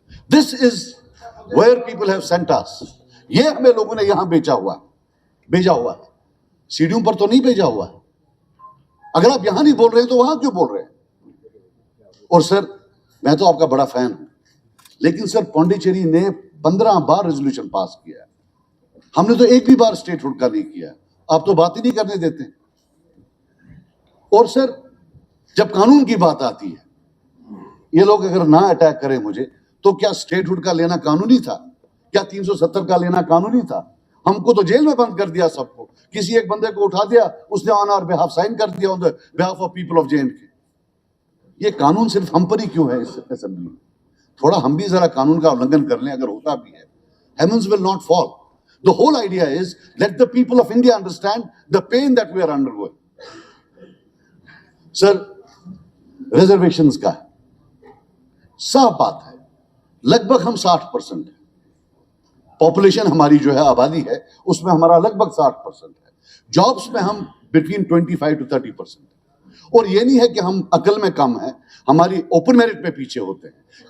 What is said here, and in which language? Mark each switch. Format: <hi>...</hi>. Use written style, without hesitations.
<en>This is where people have sent us.</en> <ur>یہ ہمیں لوگوں نے یہاں بھیجا ہوا ہے. سیڑھیوں پر تو نہیں بھیجا ہوا ہے. اگر آپ یہاں نہیں بول رہے ہیں تو وہاں کیوں بول رہے ہیں؟ اور سر میں تو آپ کا بڑا فین ہوں, لیکن سر پانڈیچیری نے 15 بار ریزولوشن پاس کیا ہے. ہم نے تو ایک بھی بار اسٹیٹ ہوڈ کا نہیں کیا. آپ تو بات ہی نہیں کرنے دیتے. اور سر جب قانون کی بات آتی ہے, یہ لوگ اگر نہ اٹیک کریں مجھے, تو کیا اسٹیٹ ہوڈ کا لینا قانونی تھا؟ کیا 370 کا لینا قانونی تھا؟ ہم کو تو جیل میں بند کر دیا سب کو. کسی ایک بندے کو اٹھا دیا, اس نے</ur> <en>on our behalf</en> <ur>سائن کر دیا,</ur> <en>On behalf of people of JNK.</en> <ur>یہ قانون صرف ہم پر ہی کیوں ہے اس اسمبلی میں؟ تھوڑا ہم بھی ذرا قانون کا النگن کر لیں, اگر ہوتا بھی ہے.</ur> <en>Heavens will not fall. The whole idea is let the people of India understand the pain that we are undergoing.</en> <ur>Sir reservations کا صاف بات ہے, لگ بھگ ہم 60% ہیں. پاپولیشن ہماری جو ہے, آبادی ہے, اس میں ہمارا لگ بھگ 60% ہے. جابس میں ہم بٹوین 25 to 30%. اور یہ نہیں ہے کہ ہم عقل میں کم ہیں, ہماری اوپن میرٹ میں پیچھے ہوتے ہیں.</ur>